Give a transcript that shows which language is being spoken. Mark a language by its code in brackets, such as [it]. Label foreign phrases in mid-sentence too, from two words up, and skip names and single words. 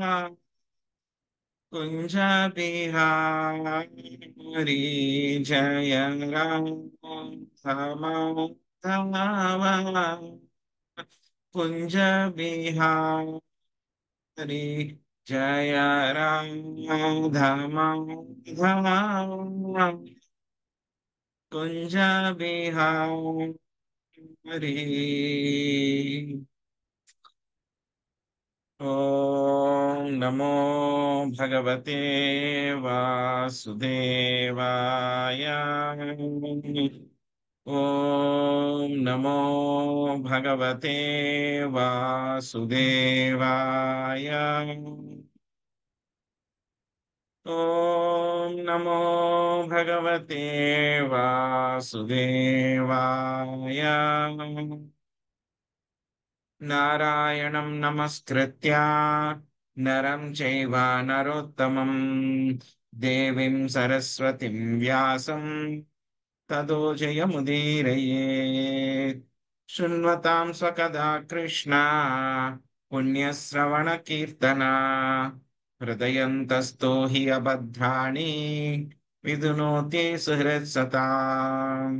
[sa] కుంజ బిహారీ, జయ రాధా మాధవ కుంజ బిహారీ, జయ రాధా మాధవ కుంజ బిహారీ. ఓం నమో భగవతే వాసుదేవాయ. ఓం నమో భగవతే వాసుదేవాయ. ఓం నమో భగవతే వాసుదేవాయ. నారాయణం నమస్కృత్య నరం చైవ నరోత్తమం దేవీం సరస్వతిం వ్యాసం తదో జయముదీరయేత్. శృణ్వతాం స్వకథా కృష్ణ పుణ్యశ్రవణ కీర్తన, హృదయంతస్థో హి అభద్రాణి విధునోతి సుహృత్సతాం.